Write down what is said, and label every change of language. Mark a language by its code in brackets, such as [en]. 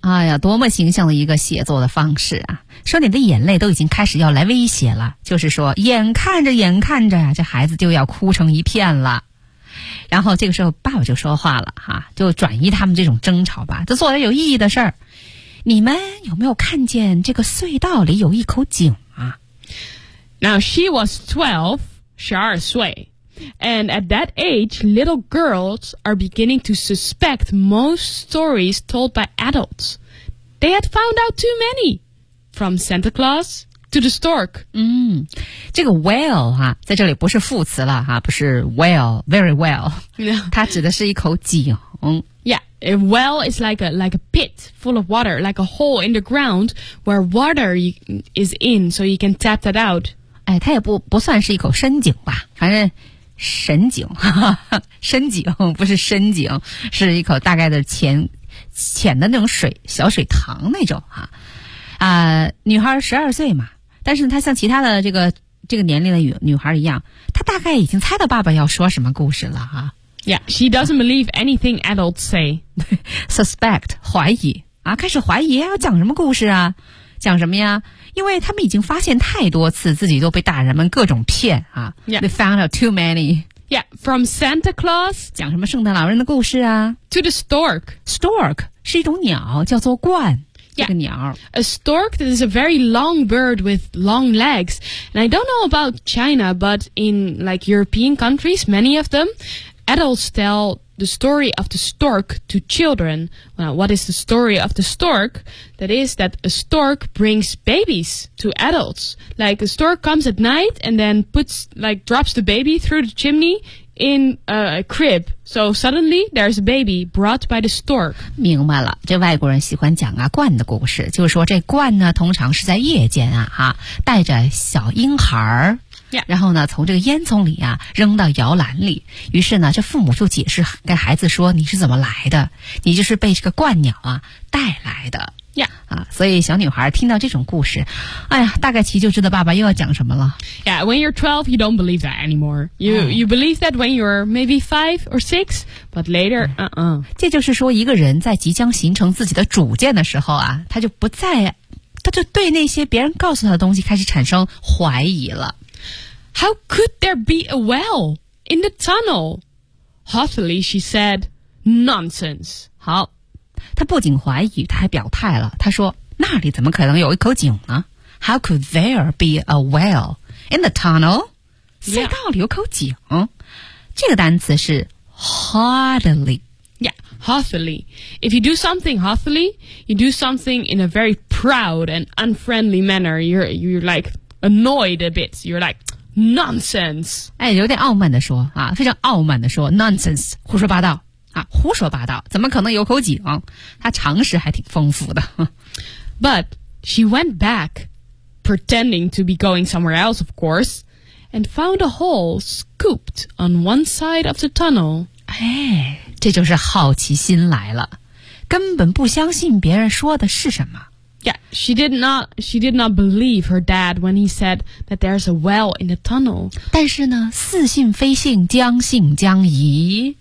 [zh] 哎呀，多么形象的一个写作的方式啊。说你的眼泪都已经开始要来威胁了，就是说眼看着这孩子就要哭成一片了。然后这个时候爸爸就说话了哈、啊，就转移他们这种争吵吧，就做点有意义的事儿。你们有没有看见这个隧道里有一口井啊 [en] ？Now she was 12, [zh] 12岁 [en] ，and at that age, little girls are beginning to suspect most stories told by adults. They had found out too many. From Santa Claus to the stork. [zh] 嗯，这个 well 哈、啊，在这里不是副词了哈、啊，不是 [en] well, very well. No. [zh] 它指的是一口井。 [en] Yeah, a well is like a pit full of water, like a hole in the ground where water is in, so you can tap that out. [zh] 哎，它也不算是一口深井吧，反正深井，深井不是深井，是一口大概的浅的那种水，小水塘那种哈。啊女孩12岁嘛，但是她像其他的这个年龄的女孩一样，她大概已经猜到爸爸要说什么故事了啊。 [en] Yeah, she doesn't believe anything adults say. [zh] Suspect, 怀疑啊，开始怀疑要讲什么故事啊，讲什么呀，因为他们已经发现太多次自己都被大人们各种骗啊。 [en] Yeah. They found out too many. Yeah, from Santa Claus. [zh] 讲什么圣诞老人的故事啊。 [en] To the stork. [zh] Stork 是一种鸟，叫做鹳。 [en] Yeah, a stork that is a very long bird with long legs. And I don't know about China, but in like European countries, many of them, adults tell the story of the stork to children. Well, what is the story of the stork? That is that a stork brings babies to adults. Like a stork comes at night and then drops the baby through the chimney. In a crib, so suddenly there's a baby brought by the stork. [zh] 明白了，这外国人喜欢讲啊鹳的故事，就是说这鹳呢，通常是在夜间啊，哈、啊，带着小婴孩儿， [en] yeah. [zh] 然后呢，从这个烟囱里啊扔到摇篮里，于是呢，这父母就解释跟孩子说你是怎么来的，你就是被这个鹳鸟啊带来的。 [en] Yeah. [zh] 啊，所以小女孩听到这种故事，哎呀，大概其就知道爸爸又要讲什么了。 [en] Yeah, when you're 12, you don't believe that anymore. You believe that when you're maybe 5 or 6, but later, [zh] 这就是说一个人在即将形成自己的主见的时候啊，他就不再，他就对那些别人告诉他的东西开始产生怀疑了。 [en] How could there be a well in the tunnel? Hotly, she said, nonsense. [zh] 好。他不仅怀疑，他还表态了。他说：“那里怎么可能有一口井呢 ？” [en] How could there be a well in the tunnel？ [zh] 隧道里有口井。 [en] Yeah. [zh] 这个单词是 hotly。 [en] Yeah, hotly. If you do something hotly, you do something in a very proud and unfriendly manner. You're like annoyed a bit. You're like nonsense. [zh] 哎，有点傲慢的说啊，非常傲慢的说 nonsense， 胡说八道。啊，胡说八道，怎么可能有口井？他常识还挺丰富的。 [en] But she went back, pretending to be going somewhere else, of course, and found a hole scooped on one side of the tunnel. [zh] 哎，这就是好奇心来了，根本不相信别人说的是什么。 [en] Yeah, she did not believe her dad when he said that there's a well in the tunnel. [zh] 但是呢，似信非信，将信将疑。